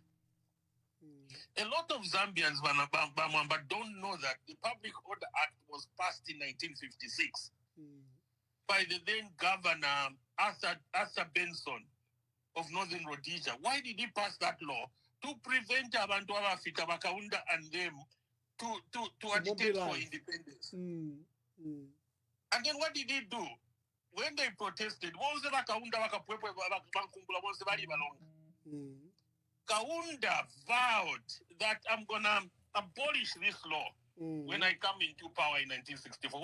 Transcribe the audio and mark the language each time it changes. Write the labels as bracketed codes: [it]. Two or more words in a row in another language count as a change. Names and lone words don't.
[en] A lot of Zambians don't know that the Public Order Act was passed in 1956 by the then Governor Arthur Benson of Northern Rhodesia. Why did he pass that law? To prevent [bem] abantu abafika bakaunda [en] and them to agitate for independence. And then what did he do? When they protested, Kaunda vowed that I'm gonna abolish this law when I come into power in 1964.